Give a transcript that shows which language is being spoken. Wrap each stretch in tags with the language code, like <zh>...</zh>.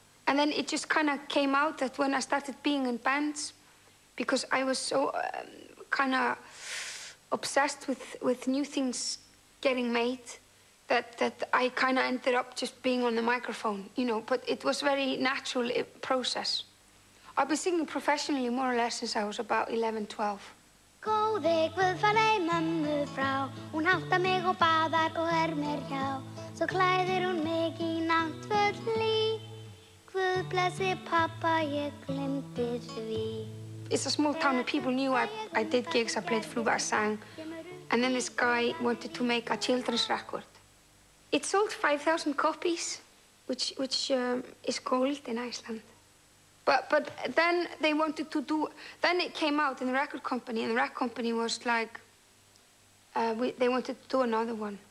<en>And then it just kind of came out that when I started being in bands, because I was so kind of obsessed with new things getting made, that I kind of ended up just being on the microphone, you know. But it was very natural process. I've been singing professionally more or less since I was about 11, 12.</en> <is>Góði Guð falei mömmu frá, hún háttar mig og baðar og mér hjá. Svo klæðir hún mig í náttföt hlý, Guð blessi pabba, ég gleymdi því.</is> <en>It's a small town and people knew I did gigs, I played flute, I sang. And then this guy wanted to make a children's record. It sold 5,000 copies, which is gold in Iceland. But then they wanted to do, then it came out in the record company, and the record company was like, they wanted to do another one.</en>